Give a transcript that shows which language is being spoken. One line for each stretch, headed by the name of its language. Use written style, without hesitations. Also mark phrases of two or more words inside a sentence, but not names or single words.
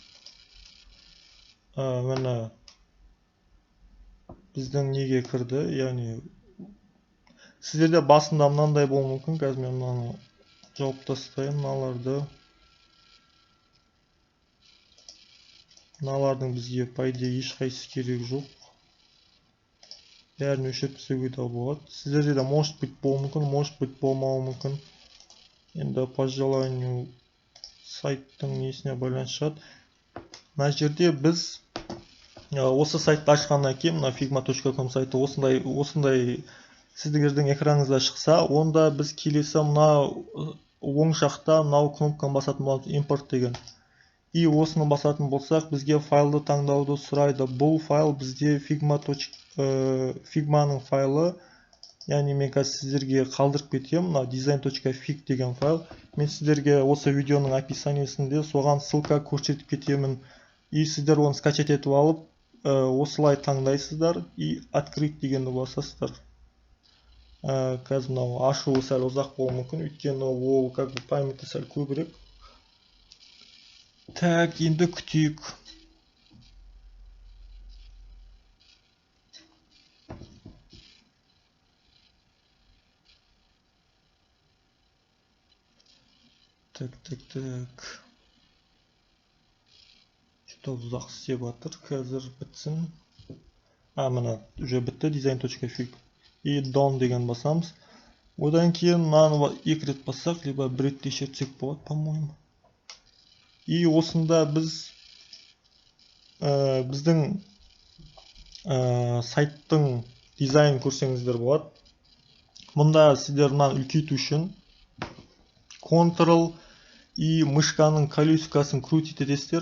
Kazakh: Міне біздің неге кірді, яғни сіздерде басында мынандай болуы мүмкін. Қазір мен мынаны жауып тастайын, мыналардың бізге
Russian: по идее
Kazakh: ешқайсысы керек жоқ. Бәрін өшіріп тастауға да болады. Сіздерде де
Russian: может быть
Kazakh: болуы мүмкін,
Russian: может быть
Kazakh: болмауы мүмкін. Енді
Russian: по желанию
Kazakh: сайттың несіне байланысты шығады. Мына жерде біз осы сайтты ашқаннан кейін, мына figma.com сайты осындай сіздердің экраныңызда шықса, онда біз келесі мына оң жақта мынау кнопканы басатын боламыз, импорт деген. И осыны басатын болсақ, бізге файлды таңдауды сұрайды. Бұл файл бізде Figma-ның файлы. Яғни мен қазір сіздерге қалдырып кетем, мына design.fig деген файл. Мен сіздерге осы видеоның описаниесінде соған ссылка көрсетіп кетемін. И сіздер оны скачать етіп алып, осылай таңдайсыздар
Russian: и открыть
Kazakh: дегенді басасыздар. Қазір мынау ашуы сәл ұзақ болуы мүмкін, өйткені ол памяті сәл көбірек. Так, енді күтейік. Так. Что-то ұзақ істеп жатыр, қазір бітсін. Мына уже бітті, design.fig. И done деген басамыз. Одан кейін мынаны екі рет бассақ, либо бір ретте шертсек болады, по-моему. И осында біздің сайттың дизайнын көрсеңіздер болады. Мұнда сіздер мынаны үлкейту үшін Ctrl и мышканың колесикасын крутить етесіздер.